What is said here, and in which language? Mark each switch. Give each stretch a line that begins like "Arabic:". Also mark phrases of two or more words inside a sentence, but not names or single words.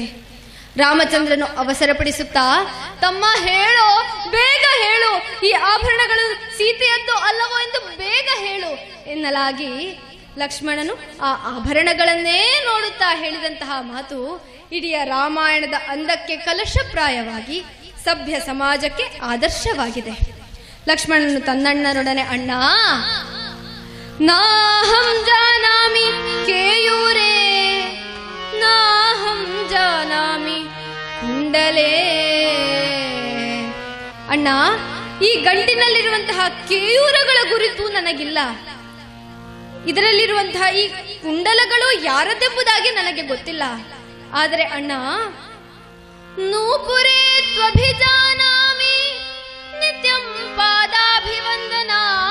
Kannada: ರಾಮಚಂದ್ರನು ಅವಸರಪಡಿಸುತ್ತಾ, ತಮ್ಮ ಹೇಳೋ, ಬೇಗ ಹೇಳು, ಈ ಆಭರಣಗಳು ಸೀತೆಯದ್ದು ಅಲ್ಲವೋ ಎಂದು ಬೇಗ ಹೇಳು ಎನ್ನಲಾಗಿ ಲಕ್ಷ್ಮಣನು ಆ ಆಭರಣಗಳನ್ನೇ ನೋಡುತ್ತಾ ಹೇಳಿದಂತಹ ಮಾತು ಇಡೀ ರಾಮಾಯಣದ ಅಂದಕ್ಕೆ ಕಲಶಪ್ರಾಯವಾಗಿ ಸಭ್ಯ ಸಮಾಜಕ್ಕೆ ಆದರ್ಶವಾಗಿದೆ. ಲಕ್ಷ್ಮಣನು ತನ್ನಣ್ಣನೊಡನೆ, ಅಣ್ಣ,
Sanskrit: ನಾಹಂ ಜಾನಾಮಿ ಕೇಯೂರೇ, ನಾಹಂ ಜಾನಾಮಿ ಕುಂಡಲೇ.
Kannada: ಅಣ್ಣ, ಈ ಗಂಟಿನಲ್ಲಿರುವಂತಹ ಕೇಯೂರಗಳ ಕುರಿತು ನನಗಿಲ್ಲ. ಇದರಲ್ಲಿರುವಂತಹ ಈ ಕುಂಡಲಗಳು ಯಾರದೆಂಬುದಾಗಿ ನನಗೆ ಗೊತ್ತಿಲ್ಲ. ಆದರೆ ಅಣ್ಣ,
Sanskrit: ನೂಪುರೇ ತ್ವಭಿಜಾನಾಮಿ ನಿತ್ಯಂ ಪಾದಾಭಿವಂದನಾ.